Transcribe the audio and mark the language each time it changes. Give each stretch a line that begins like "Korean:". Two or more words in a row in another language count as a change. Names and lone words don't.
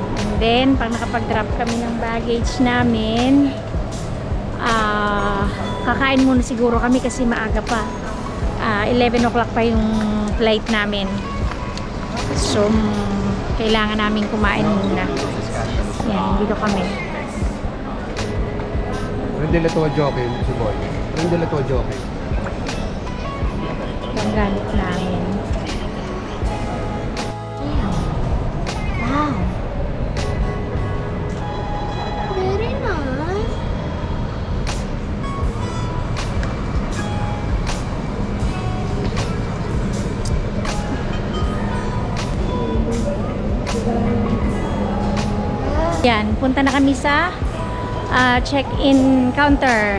English: And then,
Filipino: pag nakapag-drop kami ng baggage namin, kakain muna siguro kami kasi maaga pa. 11 o'clock pa yung flight namin. So, kailangan namin kumain muna. Yan, dito kami.
Italian: Prende la tua giochi, si vuoi. Prende la tua giochi.
Filipino: Yung gamit namin.
English: Wow. Very nice.
Filipino: Yan, punta na kami sa check-in counter.